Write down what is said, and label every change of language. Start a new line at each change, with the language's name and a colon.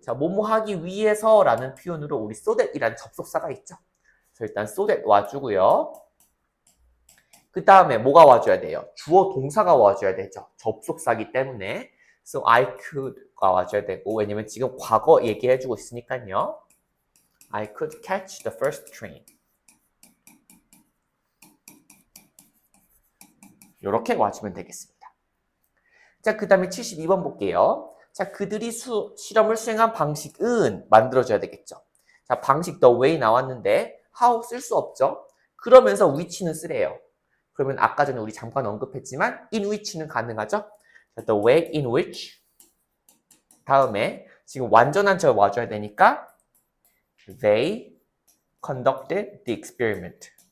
Korean: 자, 뭐뭐 하기 위해서 라는 표현으로 우리 so that이라는 접속사가 있죠. 그래서 일단 so that 와주고요. 그 다음에 뭐가 와줘야 돼요? 주어 동사가 와줘야 되죠. 접속사기 때문에.
English: So I could
Korean: 가 와줘야 되고 왜냐면 지금 과거 얘기해주고 있으니까요.
English: I could catch the first train.
Korean: 이렇게 와주면 되겠습니다. 자, 그 다음에 72번 볼게요. 자, 그들이 실험을 수행한 방식은 만들어줘야 되겠죠. 자, 방식 the way 나왔는데 how 쓸 수 없죠. 그러면서 which는 쓰래요. 그러면 아까 전에 우리 잠깐 언급했지만 in which는 가능하죠. 자,
English: the way in which
Korean: 다음에 지금 완전한 절 와줘야 되니까
English: they conducted the experiment.